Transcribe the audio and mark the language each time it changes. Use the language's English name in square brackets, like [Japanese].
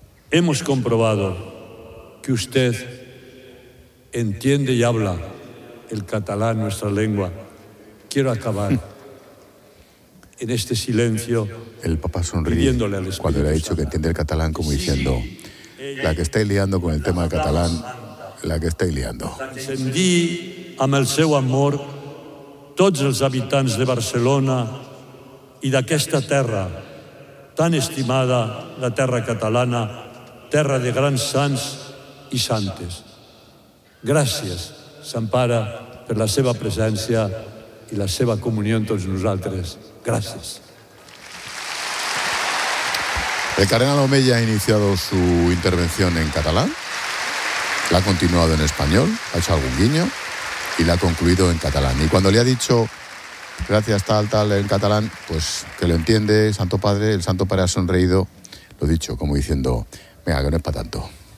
[Spanish] Hemos comprobado que usted entiende y habla el catalán, nuestra lengua. Quiero acabar en este silencio. El Papa sonríe cuando le ha dicho que entiende el catalán, como diciendo, la que está liando con el tema del catalán, la que estáis liando. [Catalan] Encendí amb el seu amor tots els habitants de Barcelona i d'aquesta terra tan estimada, la terra catalana, terra de grans sants i santes. Gràcies, Sant Pare, per la seva presència i la seva comunió amb tots nosaltres. Gràcies. [Spanish] El cardenal Omella ha iniciado su intervención en català. La ha continuado en español, ha hecho algún guiño y la ha concluido en catalán. Y cuando le ha dicho gracias tal, tal, en catalán, pues que lo entiende, Santo Padre, el Santo Padre ha sonreído, lo dicho, como diciendo, venga, que no es para tanto.